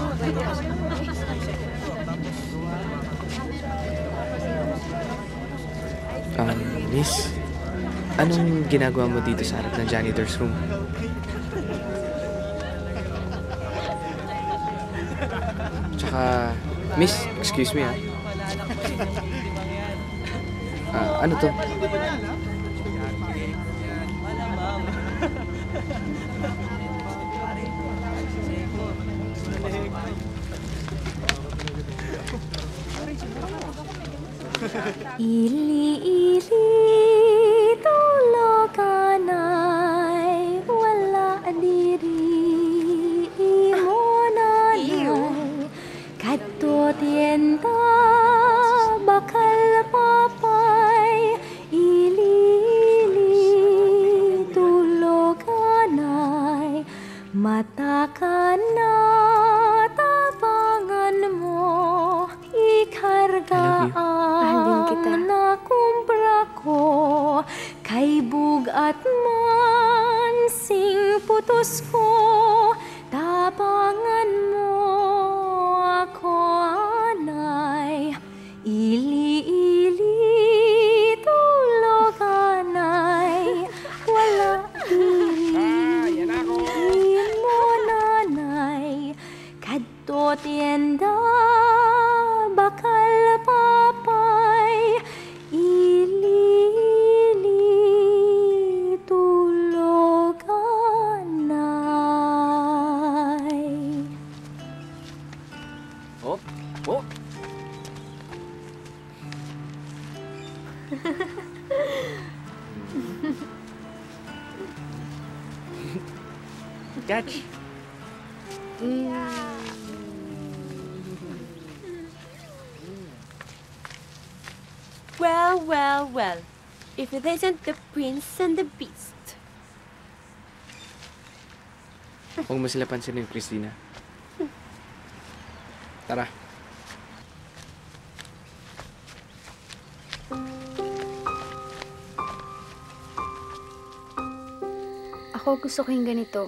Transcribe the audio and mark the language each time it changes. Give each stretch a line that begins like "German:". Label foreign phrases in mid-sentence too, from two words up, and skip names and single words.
Filipino: Miss, anong ginagawa mo dito sa harap ng
English: janitor's room?
Filipino: Tsaka, miss,
English: excuse me
Filipino: ano to?
Hiligaynon: Ili-ili tuloganay wala diri imo nanay kadto tienda bakal papay ili-ili tuloganay mata ka na tabangan mo ikargaan na kumpra ko kay bugat man sing putos ko tabangan mo ako anay ili-ili tuloganay wala diri mo nanay kadto tienda bakal papay ili-ili tuloganay.
English: Oh, oh. Catch. Well, well, well. If it isn't the prince and the beast.
Filipino: Huwag mo sila pansinin, Christina. Tara. Ako gusto ko yung ganito.